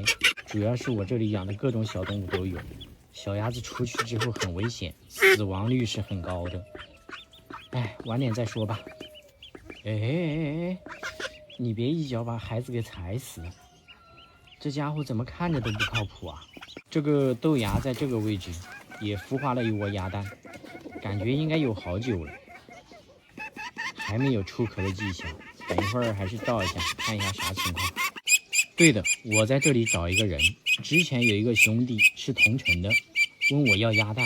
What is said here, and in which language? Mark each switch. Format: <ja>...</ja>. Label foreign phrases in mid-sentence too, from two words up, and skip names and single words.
<zh>主要是我這裡養的各種小動物都有，小鴨子出去之後很危險，死亡率是很高的。哎，晚點再說吧。哎，你別一腳把孩子給踩死了，這家伙怎麼看着都不靠譜啊！這個豆芽在這個位置也孵化了一窩鴨蛋，感覺應該有好久了，還沒有出殼的跡象。等一會兒還是照一下，看一下啥情況。對的，我在這裡找一個人，之前有一個兄弟是同城的，問我要鴨蛋。</zh>